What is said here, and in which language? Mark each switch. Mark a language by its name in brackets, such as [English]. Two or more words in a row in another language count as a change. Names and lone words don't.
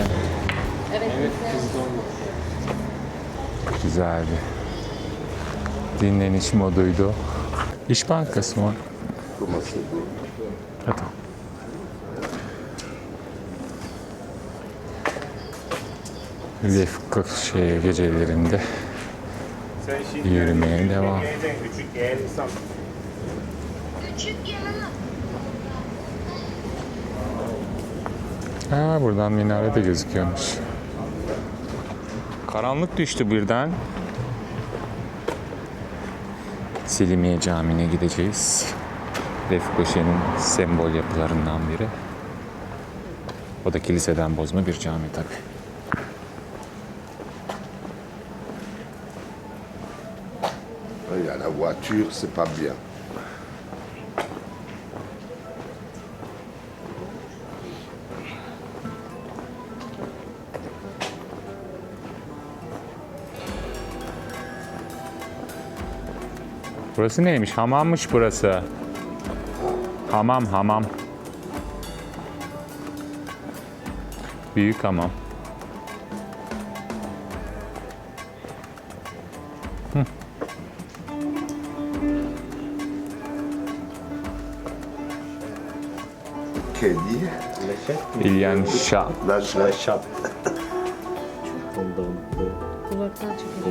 [Turkish] Evet. Güzeldi. Dinleniş moduydu. İş Bankası mı? [French] Comment c'est beau. Attends. [Turkish] Lefkoşa gecelerinde yürümeye devam. Ha, buradan minare de gözüküyormuş. Karanlık düştü birden. Selimiye Camii'ne gideceğiz. Lefkoşa'nın sembol yapılarından biri. O da kiliseden bozma bir cami tabii. [French] Il y a la voiture, c'est pas bien. [Turkish] Burası neymiş? Hamammış burası. Hamam, hamam. Büyük hamam. Kedi. [French] Il y a un chat. La chatte. [Turkish] Uzaktan çekiyor.